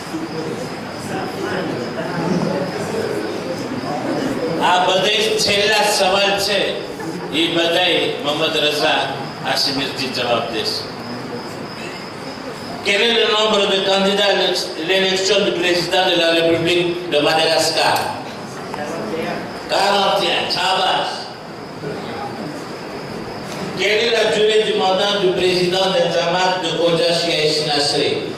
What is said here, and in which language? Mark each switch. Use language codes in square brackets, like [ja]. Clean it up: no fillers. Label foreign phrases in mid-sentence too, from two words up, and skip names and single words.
[gu] આ બધે છેલ્લા સવાલ છે એ બધાય મોહમ્મદ રઝા હાશમીરજી જવાબ દેશે. [fr] Quel est le nombre de candidats à l'élection du président de la République de Madagascar? 41. Chabas. Quelle est la durée du mandat du président des Jamaat de Khoja Cheikh Nasri?